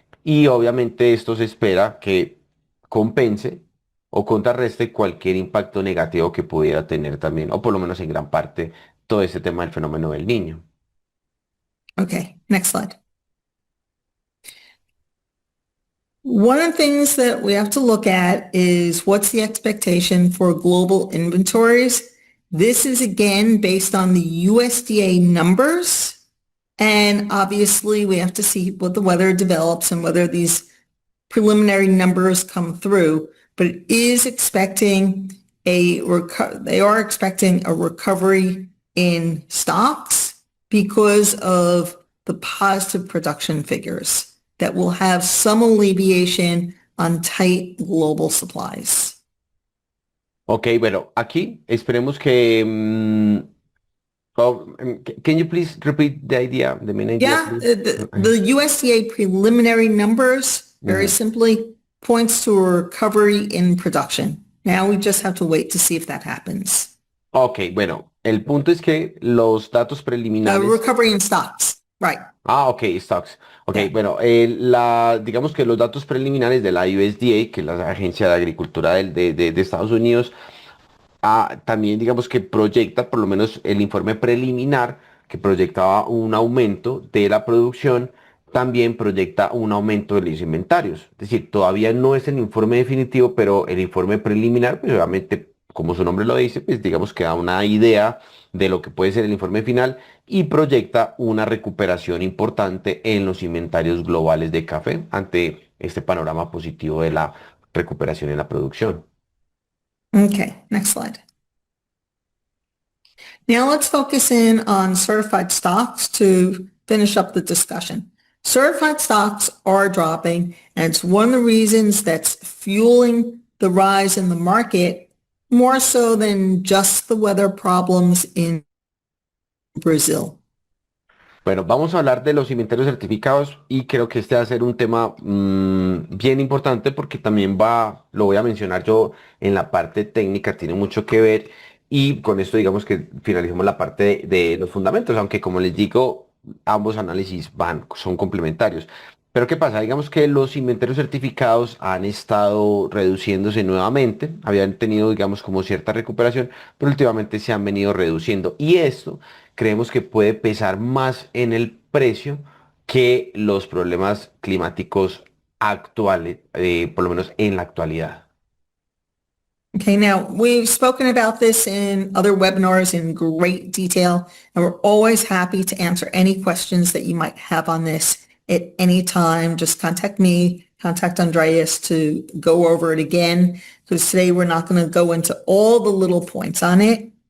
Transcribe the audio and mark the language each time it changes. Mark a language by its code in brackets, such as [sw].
[es] y obviamente esto se espera que compense o contrarreste cualquier impacto negativo que pudiera tener también, o por lo menos en gran parte, todo este tema del fenómeno del niño. [en] Okay, next slide. One of the things that we have to look at is what's the expectation for global inventories. This is again based on the USDA numbers. And obviously we have to see what the weather develops and whether these preliminary numbers come through, but it is expecting they are expecting a recovery in stocks because of the positive production figures that will have some alleviation on tight global supplies. [es] Ok, bueno, aquí esperemos que... [en] can you please repeat the idea, the main idea, Yeah, please? the USDA preliminary numbers very Ujú. simply points to a recovery in production. Now we just have to wait to see if that happens. [es] Ok, bueno, el punto es que los datos preliminares. [en] Recovery in stocks. Right. Ah, ok, stocks. Ok, Yeah. [es] bueno, digamos que los datos preliminares de la USDA, que es la Agencia de Agricultura de Estados Unidos, también digamos que proyecta, por lo menos el informe preliminar, que proyectaba un aumento de la producción, también proyecta un aumento de los inventarios. Es decir, todavía no es el informe definitivo, pero el informe preliminar, pues obviamente, como su nombre lo dice, pues digamos que da una idea de lo que puede ser el informe final y proyecta una recuperación importante en los inventarios globales de café ante este panorama positivo de la recuperación en la producción. [en] Okay, next slide. Now let's focus in on certified stocks to finish up the discussion. Certified stocks are dropping, and it's one of the reasons that's fueling the rise in the market more so than just the weather problems in Brazil. [es] Bueno, vamos a hablar de los inventarios certificados y creo que este va a ser un tema bien importante porque también lo voy a mencionar yo en la parte técnica, tiene mucho que ver y con esto digamos que finalicemos la parte de los fundamentos, aunque como les digo, ambos análisis son complementarios. Pero ¿qué pasa? Digamos que los inventarios certificados han estado reduciéndose nuevamente, habían tenido digamos como cierta recuperación, pero últimamente se han venido reduciendo y esto creemos que puede pesar más en el precio que los problemas climáticos actuales, por lo menos en la actualidad. [en] Okay, now we've spoken about this in other webinars in great detail, and we're always happy to answer any questions that you might have on this at any time. Just contact me, contact Andreas to go over it again, because today we're not going to go into all the little points on it.